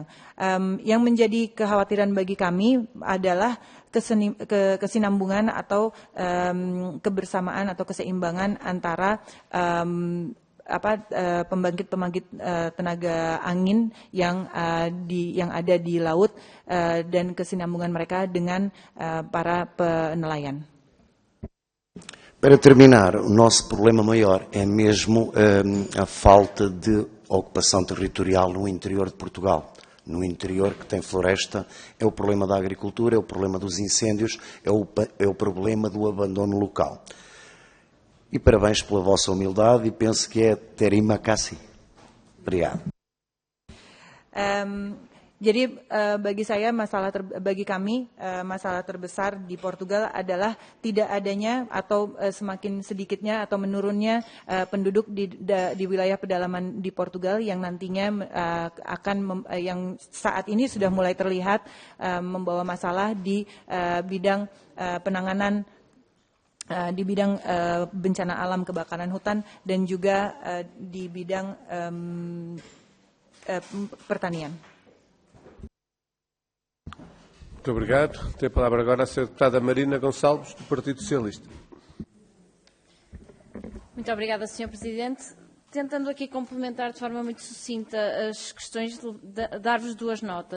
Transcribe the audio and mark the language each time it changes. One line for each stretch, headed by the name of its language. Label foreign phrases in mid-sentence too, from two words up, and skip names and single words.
Indonesian: Yang menjadi kekhawatiran bagi kami adalah kesinambungan atau kebersamaan atau keseimbangan antara pembangkit tenaga angin yang ada di laut dan kesinambungan mereka dengan para penelayan.
Portuguese: Para terminar, o nosso problema maior é mesmo a falta de ocupação territorial no interior de Portugal. No interior, que tem floresta, é o problema da agricultura, é o problema dos incêndios, é o problema do abandono local. E parabéns pela vossa humildade e penso que é
Indonesian: terima kasih.
Portuguese: Obrigado.
Indonesian: Jadi bagi kami masalah terbesar di Portugal adalah tidak adanya atau semakin sedikitnya atau menurunnya penduduk di wilayah pedalaman di Portugal yang nantinya yang saat ini sudah mulai terlihat membawa masalah di bidang penanganan di bidang bencana alam, kebakaran hutan, dan juga di bidang pertanian.
Portuguese: Muito obrigado. Tem a palavra agora a Sra. Deputada Marina Gonçalves, do Partido Socialista. Muito obrigada, Sr. Presidente. Tentando aqui complementar de forma muito sucinta as questões, dar-vos duas notas.